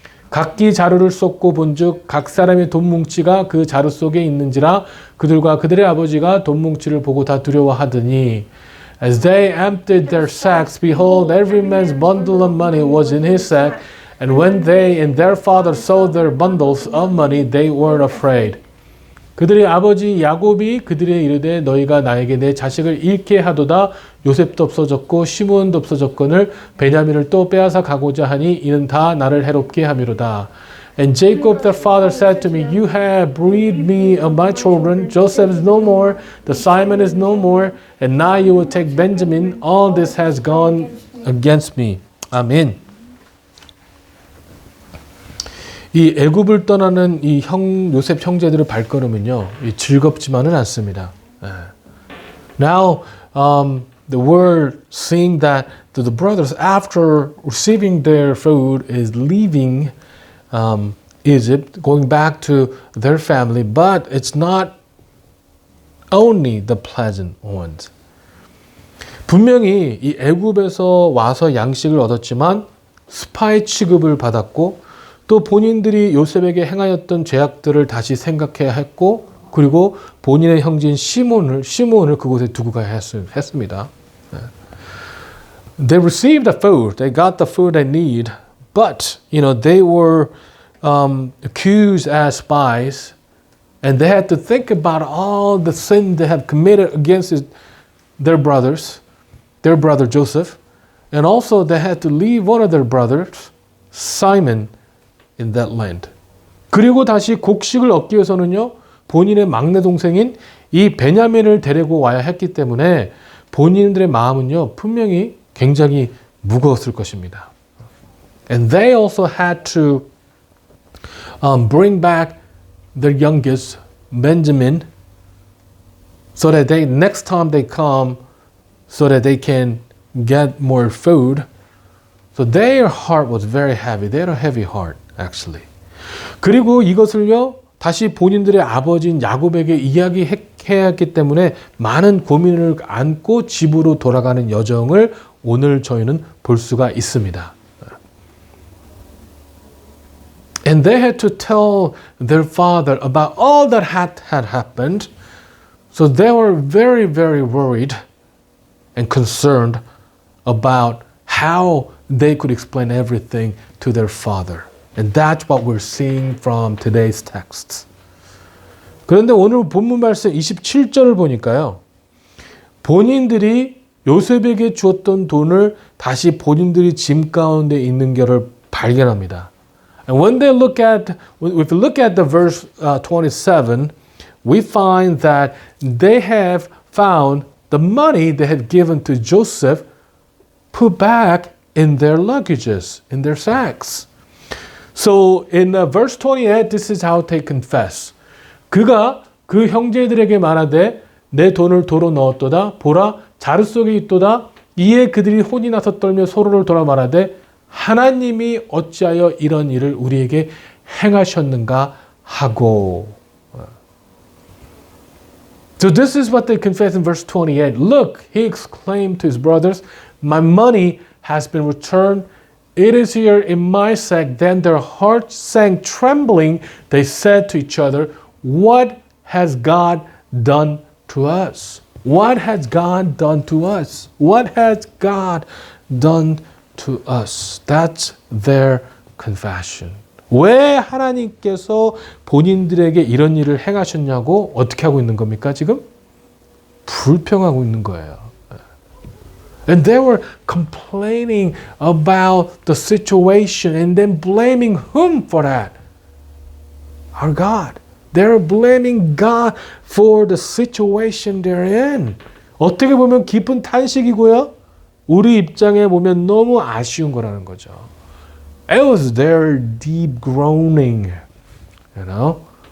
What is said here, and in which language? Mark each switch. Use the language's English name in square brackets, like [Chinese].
[Korean] 각기 자루를 쏟고 본즉 각 사람의 돈 뭉치가 그 자루 속에 있는지라 그들과 그들의 아버지가 돈 뭉치를 보고 다 두려워하더니 [English] As they emptied their sacks, behold, every man's bundle of money was in his sack, and when they and their father saw their bundles of money, they were afraid. [Korean] 그들의 아버지 야곱이 그들의 이르되 너희가 나에게 내 자식을 잃게 하도다. 요셉도 없어졌고 시므온도 없어졌거늘 베냐민을 또 빼앗아 가고자 하니 이는 다 나를 해롭게 함이로다. [English] And Jacob their father said to me, You have bereaved me of my children. Joseph is no more, the Simon is no more, and now you will take Benjamin. All this has gone against me. [Korean] 아멘. 이 애굽을 떠나는 이 요셉 형제들의 발걸음은요, 즐겁지만은 않습니다. [English] Now, the word saying that the brothers, after receiving their food, is leaving Egypt, going back to their family, but it's not only the pleasant ones. [Korean] 분명히 이 애굽에서 와서 양식을 얻었지만 스파이 취급을 받았고 또 본인들이 요셉에게 행하였던 죄악들을 다시 생각해야 했고 그리고 본인의 형제인 시몬을 그곳에 두고 가야 했습니다. [English] They received the food. They got the food they need. But, they were accused as spies and they had to think about all the sin they had committed against their brother Joseph. And also they had to leave one of their brothers, Simon, in that land. [Korean] 그리고 다시 곡식을 얻기 위해서는요, 본인의 막내 동생인 이 베냐민을 데리고 와야 했기 때문에 본인들의 마음은요, 분명히 굉장히 무거웠을 것입니다. [English] And they also had to bring back their youngest, Benjamin, so that next time they come, so that they can get more food. So their heart was very heavy. They had a heavy heart. Actually. [Korean] 그리고 이것을요 다시 본인들의 아버지인 야곱에게 이야기했기 해야 했기 때문에 많은 고민을 안고 집으로 돌아가는 여정을 오늘 저희는 볼 수가 있습니다. [English] And they had to tell their father about all that had happened. So they were very, very worried and concerned about how they could explain everything to their father. And that's what we're seeing from today's texts. [Korean] 그런데 오늘 본문 말씀 27절을 보니까요. 본인들이 요셉에게 주었던 돈을 다시 본인들이 짐 가운데 있는 것을 발견합니다. [English] And when they look at, if you look at the verse 27, we find that they have found the money they had given to Joseph put back in their luggages, in their sacks. So in verse 28, this is how they confess. [Korean] 그가 그 형제들에게 말하되 내 돈을 도로 넣었도다. 보라, 자루 속에 있도다. 이에 그들이 혼이 나서 떨며 서로를 돌아 말하되 하나님이 어찌하여 이런 일을 우리에게 행하셨는가 하고. [English] So this is what they confess in verse 28. Look, he exclaimed to his brothers, my money has been returned. It is here in my sack. Then their hearts sank trembling. They said to each other, what has God done to us? What has God done to us? What has God done to us? That's their confession. [Korean] 왜 하나님께서 본인들에게 이런 일을 행하셨냐고 어떻게 하고 있는 겁니까, 지금? 불평하고 있는 거예요. [English] And they were complaining about the situation and then blaming whom for that? Our God. They're blaming God for the situation they're in. [Korean] 어떻게 보면 깊은 탄식이고요. 우리 입장에 보면 너무 아쉬운 거라는 거죠. [English] It was their deep groaning, you know.